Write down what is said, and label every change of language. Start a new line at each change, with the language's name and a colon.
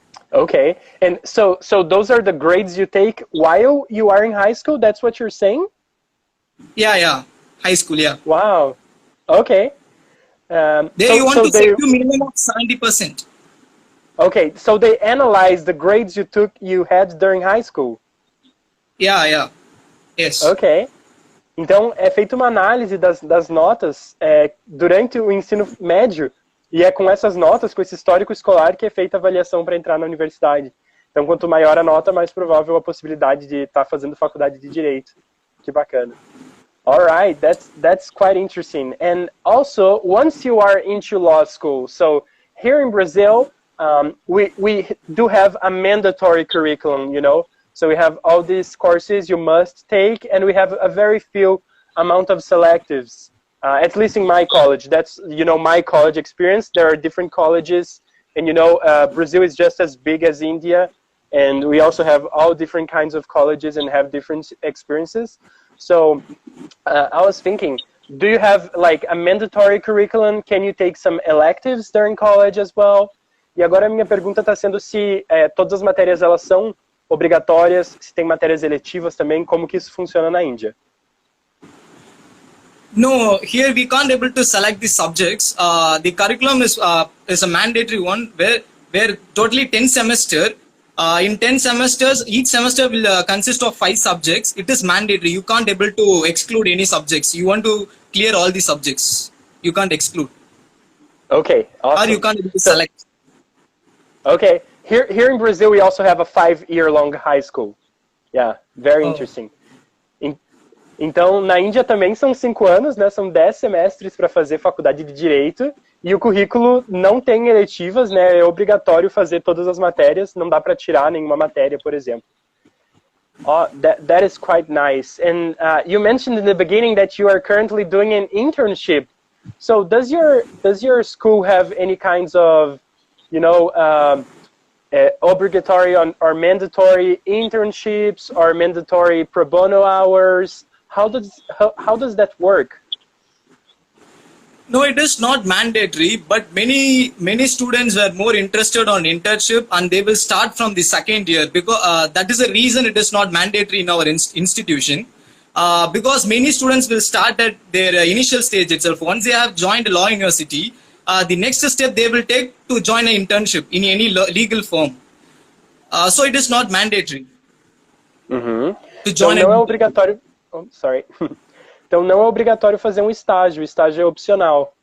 English: Okay, and so those are the grades you take while you are in high school? That's what you're saying? Yeah, high school, yeah. Wow. Okay. There you want to secure minimum of 70%. Okay, so they analyze the grades you had during high school? Yeah. Yes. Ok.
Portuguese: Então, é feita uma análise das notas durante o ensino médio, e é com essas notas, com esse histórico escolar, que é feita a avaliação para entrar na universidade. Então, quanto maior a nota, mais provável a possibilidade de estar fazendo faculdade de Direito. Que bacana.
English: All right, that's quite interesting. And also, once you are into law school, so here in Brazil, we do have a mandatory curriculum, you know? So we have all these courses you must take, and we have a very few amount of selectives, at least in my college. That's, you know, my college experience. There are different colleges, and, you know, Brazil is just as big as India, and we also have all different kinds of colleges and have different experiences. So I was thinking, do you have like a mandatory curriculum? Can you take some electives during college as well?
Portuguese: E agora a minha pergunta está sendo se todas as matérias elas são obrigatórias, se tem matérias eletivas também, como que isso funciona na Índia?
English: No, here we can't able to select the subjects. The curriculum is a mandatory one where totally 10 semester. In 10 semesters, each semester will consist of 5 subjects. It is mandatory. You can't able to exclude any subjects. You want to clear all the subjects. You can't exclude. Okay, awesome. Or you can't able to select. Okay. Here in Brazil, we also have a 5-year-long high school. Yeah, very interesting.
Portuguese: Então, na Índia também são 5 anos, né? São 10 semestres para fazer faculdade de Direito. E o currículo não tem eletivas, né? É obrigatório fazer todas as matérias. Não dá para tirar nenhuma matéria, por exemplo.
English: Oh, that is quite nice. And you mentioned in the beginning that you are currently doing an internship. So does your school have any kinds of, you know, obligatory or mandatory internships or mandatory pro bono hours? How does that work? No, it is not mandatory, but many students were more interested on internship, and they will start from the second year, because that is the reason it is not mandatory in our institution. Because many students will start at their initial stage itself. Once they have joined a law university, the next step they will take to join an internship in any legal firm. So it is not mandatory. To join
Portuguese: então não é obrigatório.
English: Oh, sorry.
Portuguese: Então não é obrigatório fazer um estágio. O estágio é opcional.